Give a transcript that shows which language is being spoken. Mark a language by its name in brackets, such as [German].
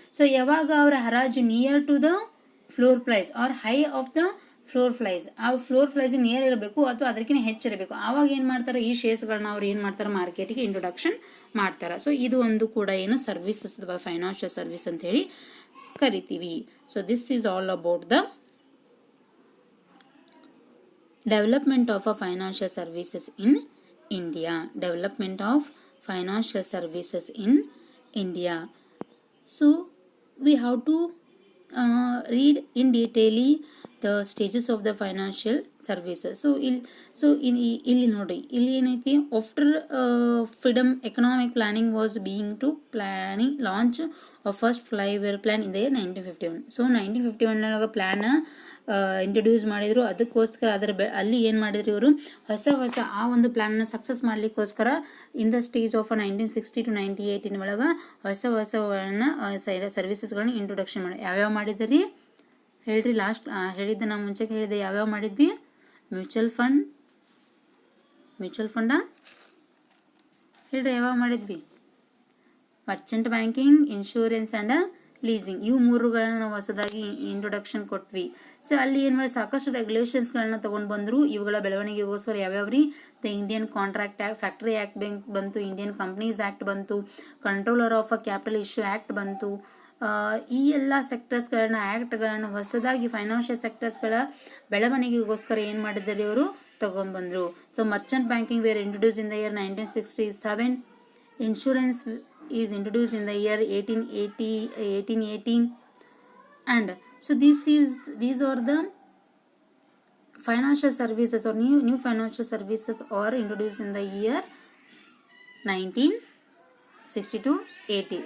[Kannada] So ಯಾವಾಗ ಅವರ ಹರಾಜು [English] near to the floor price [Kannada] R high of the floor price, ಆ ಫ್ಲೋರ್ ಪ್ರೈಸ್ ನಿಯರ್ ಇರಬೇಕು ಅಥವಾ ಅದಕ್ಕಿಂತ ಹೆಚ್ಚಿರಬೇಕು, ಆವಾಗ ಏನು ಮಾಡ್ತಾರೆ, ಈ ಶೇರ್ಸ್ಗಳನ್ನ ಅವ್ರು ಏನು ಮಾಡ್ತಾರೆ, ಮಾರ್ಕೆಟಿಗೆ ಇಂಟ್ರೊಡಕ್ಷನ್ ಮಾಡ್ತಾರೆ. ಸೊ ಇದು ಒಂದು ಕೂಡ ಏನು ಸರ್ವಿಸಸ್ ಅಥವಾ ಫೈನಾನ್ಷಿಯಲ್ ಸರ್ವಿಸ್ ಅಂತ ಹೇಳಿ ಕರಿತೀವಿ. [English] So this is all about the development of a financial services in India. Development of financial services in India. So we have to read in detail the stages of the financial services. So [Kannada] ಇಲ್ಲಿ ನೋಡಿ, ಇಲ್ಲಿ ಏನೈತಿ, [English] After freedom economic planning was being to planning launch of first 5-year plan in the year 1951. [Kannada] So 1951 plan introduce ಮಾಡಿದ್ರು. ಅದಕ್ಕೋಸ್ಕರ ಅಲ್ಲಿ ಏನು ಮಾಡಿದ್ರು, ಇವರು ಹೊಸ ಆ ಒಂದು ಪ್ಲಾನ್ನ success ಮಾಡಲಿಕ್ಕೋಸ್ಕರ [English] in the stage of [Kannada] 1960 to 1980 ಒಳಗೆ ಹೊಸವನ್ನ ಸರ್ವಿಸಸ್ಗಳನ್ನ ಇಂಟ್ರೊಡಕ್ಷನ್ ಮಾಡಿ. ಯಾವ್ಯಾವ ಮಾಡಿದ್ರಿ ಹೇಳ್ರಿ, ಲಾಸ್ಟ್ ಹೇಳಿದ್ದೆ, ನಾವು ಮುಂಚೆ ಹೇಳಿದ್ದೆ, ಯಾವ್ಯಾವ ಮಾಡಿದ್ವಿ, ಮ್ಯೂಚುವಲ್ ಫಂಡ ಹೇಳ್ರಿ, ಯಾವ್ಯಾವ ಮಾಡಿದ್ವಿ, Merchant banking, insurance and leasing, ಇವು ಮೂರುಗಳನ್ನ ನಾವು ಹೊಸದಾಗಿ ಇಂಟ್ರೊಡಕ್ಷನ್ ಕೊಟ್ವಿ. ಸೊ ಅಲ್ಲಿ ಏನು ಮಾಡಿ ಸಾಕಷ್ಟು ರೆಗ್ಯುಲೇಷನ್ಸ್ಗಳನ್ನ ತೊಗೊಂಡು ಬಂದರು. ಇವುಗಳ ಬೆಳವಣಿಗೆಗೋಸ್ಕರ ಯಾವ್ಯಾವ್ರಿ, the Indian contract act, factory act ಬಂತು, ಇಂಡಿಯನ್ ಕಂಪ್ನೀಸ್ ಆ್ಯಕ್ಟ್ ಬಂತು, controller of a capital issue act ಬಂತು. ಈ ಎಲ್ಲ ಸೆಕ್ಟರ್ಸ್ಗಳನ್ನ, ಆ್ಯಕ್ಟ್ಗಳನ್ನ ಹೊಸದಾಗಿ ಫೈನಾನ್ಷಿಯಲ್ ಸೆಕ್ಟರ್ಸ್ಗಳ ಬೆಳವಣಿಗೆಗೋಸ್ಕರ ಏನು ಮಾಡಿದ್ದಾರೆ, ಇವರು ತೊಗೊಂಡ್ಬಂದರು. [English] So merchant banking were introduce in the year 1967. Insurance is introduced in the year 1818, and so these are the financial services or new financial services are introduced in the year 1960 to 80.